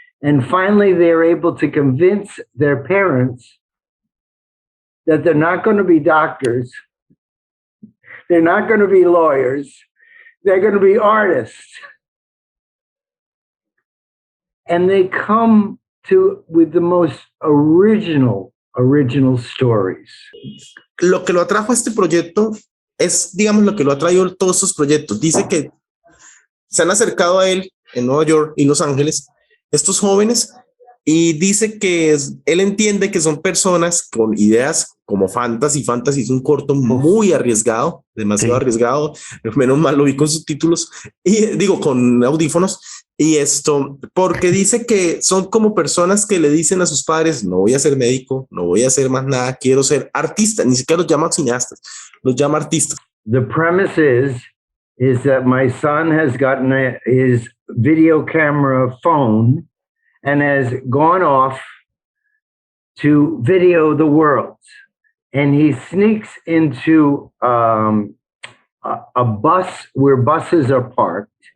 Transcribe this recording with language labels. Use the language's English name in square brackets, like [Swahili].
[English] And finally, they're able to convince their parents that they're not going to be doctors. They're not going to be lawyers. They're going to be artists. And they come with the most original stories. [Spanish] Lo que lo atrajo a este proyecto es, digamos, lo que lo ha traído todos estos proyectos. Dice que se han acercado a él en Nueva York y Los Ángeles estos jóvenes y dice que él entiende que son personas con ideas como Fantasy. Fantasy es un corto muy arriesgado, demasiado arriesgado. Menos mal lo vi con subtítulos y digo con audífonos. Y esto, porque dice que son como personas que le dicen a sus padres, no voy a ser médico, no voy a hacer más nada, quiero ser artista. Ni siquiera los llama cineastas, los llama artistas. [English] The premise is that my son has gotten his video camera phone and has gone off to video the world. And he sneaks into a bus where buses are parked.